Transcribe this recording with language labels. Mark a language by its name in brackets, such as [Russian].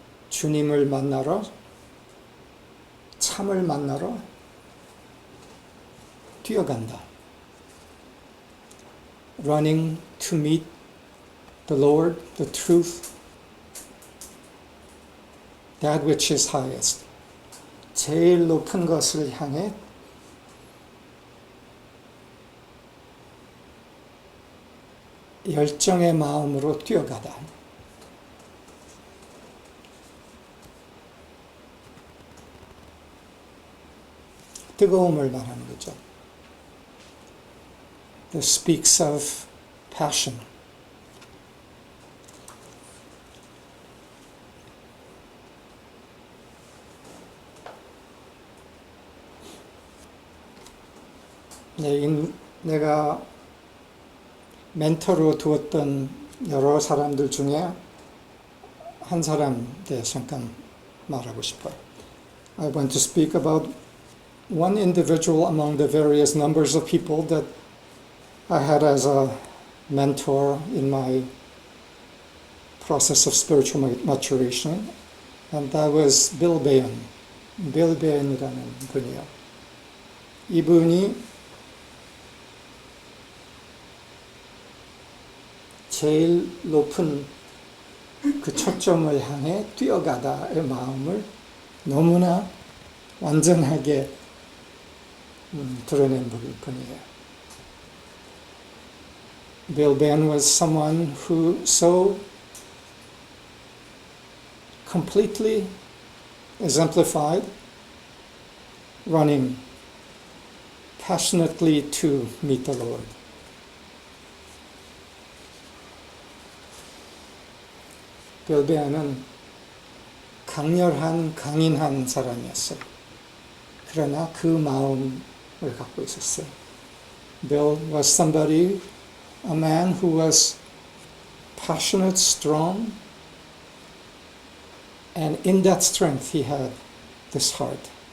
[Korean] 주님을 만나러, 참을 만나러 뛰어간다. [English] Running to meet the Lord, the truth, that which is highest. [Korean] 제일 높은 것을 향해 열정의 마음으로 뛰어가다. 뜨거움을 말하는 거죠. [English] This speaks of passion. [Korean] 내가 멘토로 두었던 여러 사람들 중에 한 사람에 대해서 잠깐 말하고 싶어요. [English] I want to speak about one individual among the various numbers of people that I had as a mentor in my process of spiritual maturation, and that was Bill Bayon. [Korean] Bill Bayon이라는 분이에요. 이분이 제일 높은 그 초점을 향해 뛰어가다의 마음을 너무나 완전하게 드러낸 분이에요. [English] Bill Bayon was someone who so completely exemplified running passionately to meet the Lord. [Korean] 빌 베어는 강렬한, 강인한 사람이었어요. 그러나 그 마음을 갖고 있었어요. [English] Bill was somebody, a man who was passionate, strong, and in that strength he had this heart.